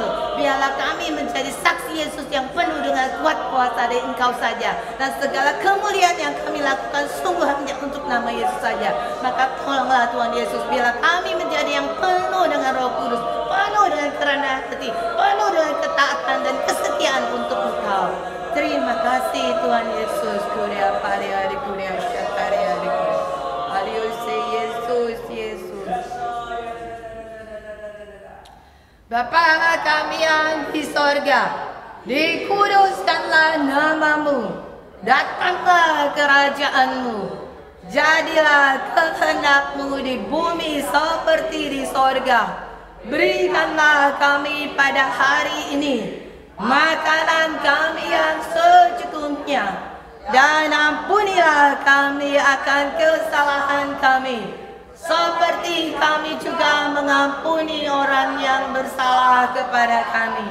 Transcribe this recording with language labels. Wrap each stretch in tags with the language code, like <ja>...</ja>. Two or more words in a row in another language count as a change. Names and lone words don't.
<id>Biarlah kami menjadi saksi Yesus yang penuh dengan kuat kuasa dari Engkau saja. Dan segala kemuliaan yang kami lakukan sungguh hanya untuk nama Yesus saja. Maka tolonglah Tuhan Yesus, biarlah kami menjadi yang penuh dengan Roh Kudus, penuh dengan kerendahan hati, penuh dengan ketaatan dan kesetiaan untuk Engkau. Terima kasih Tuhan Yesus. Kuria pari hari kuria syakari hari kuria. Aliose Yesus, Yesus. Bapa kami yang di sorga, dikuduskanlah nama-Mu, datanglah kerajaan-Mu, jadilah kehendak-Mu di bumi seperti di sorga. Berikanlah kami pada hari ini makanan kami yang secukupnya, dan ampunilah kami akan kesalahan kami, seperti kami juga mengampuni orang yang bersalah kepada kami.</id>